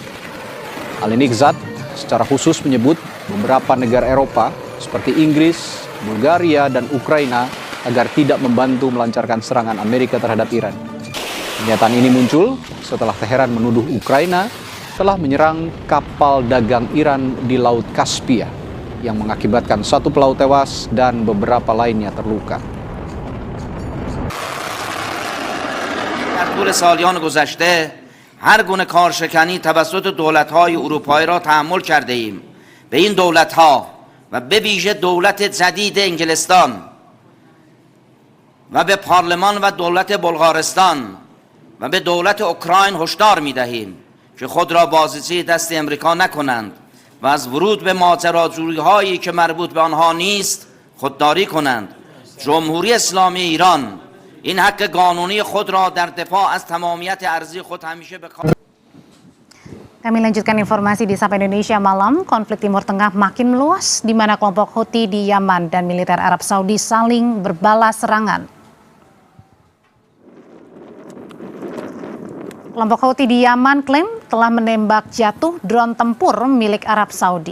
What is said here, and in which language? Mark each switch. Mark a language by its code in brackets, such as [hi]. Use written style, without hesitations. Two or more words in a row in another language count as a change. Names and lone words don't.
[id] Ali Nikzad secara khusus menyebut beberapa negara Eropa seperti Inggris, Bulgaria, dan Ukraina agar tidak membantu melancarkan serangan Amerika terhadap Iran. Pernyataan ini muncul setelah Teheran menuduh Ukraina telah menyerang kapal dagang Iran di Laut Kaspia yang mengakibatkan 1 pelaut tewas dan beberapa lainnya terluka. [fa] در طول سالیان گذشته هر گونه کارشکنی توسط دولت‌های اروپایی را تحمل کرده ایم. به این دولت‌ها و به ویژه دولت جدید انگلستان و به پارلمان و دولت بلغارستان و به دولت اوکراین هشدار می‌دهیم که خود را بازیچه دست امریکا نکنند و از ورود به ماجراجویی‌هایی که مربوط به آنها نیست خودداری کنند. جمهوری اسلامی ایران این حق قانونی خود را در دفاع از تمامیت ارضی خود همیشه به کار. [id] Kami lanjutkan informasi di Sapa Indonesia Malam. Konflik Timur Tengah makin meluas di mana kelompok Houthi di Yaman dan militer Arab Saudi saling berbalas serangan. Kelompok Houthi di Yaman klaim telah menembak jatuh drone tempur milik Arab Saudi.